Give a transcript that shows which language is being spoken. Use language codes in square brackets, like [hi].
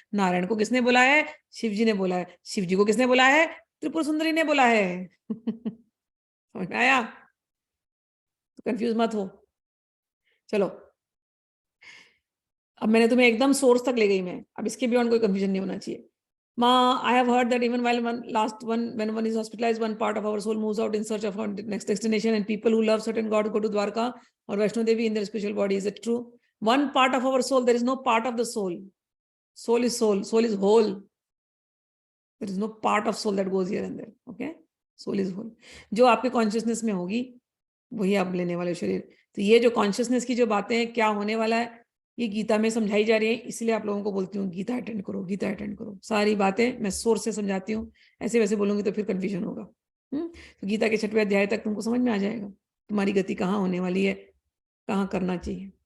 [hi] नारायण को किसने बोला है? शिव जी ने बोला है। शिव जी को किसने बोला है? त्रिपुर सुंदरी ने बोला है। समझ में आया? तो कंफ्यूज मत हो। चलो, अब मैंने तुम्हें एकदम सोर्स तक ले गई मैं, अब इसके बियॉन्ड कोई कंफ्यूजन नहीं होना चाहिए। [en] Ma, I have heard that even when one is hospitalized, one part of our soul moves out in search of our next destination, and people who love certain God go to Dwarka or Vaishno Devi in their spiritual body. Is it true? One part of our soul, there is no part of the soul. Soul is soul. Soul is whole. There is no part of soul that goes here and there. Okay? Soul is whole. [hi] जो आपके consciousness में होगी वही आप लेने वाले शरीर। तो ये जो कॉन्शियसनेस की जो बातें हैं, क्या होने वाला है, ये गीता में समझाई जा रही है। इसलिए आप लोगों को बोलती हूँ गीता अटेंड करो, गीता अटेंड करो। सारी बातें मैं सोर्स से समझाती हूँ, ऐसे वैसे बोलूंगी तो फिर कंफ्यूजन होगा। तो गीता के 6वें अध्याय तक तुमको समझ में आ जाएगा तुम्हारी गति कहाँ होने वाली है, कहाँ करना चाहिए।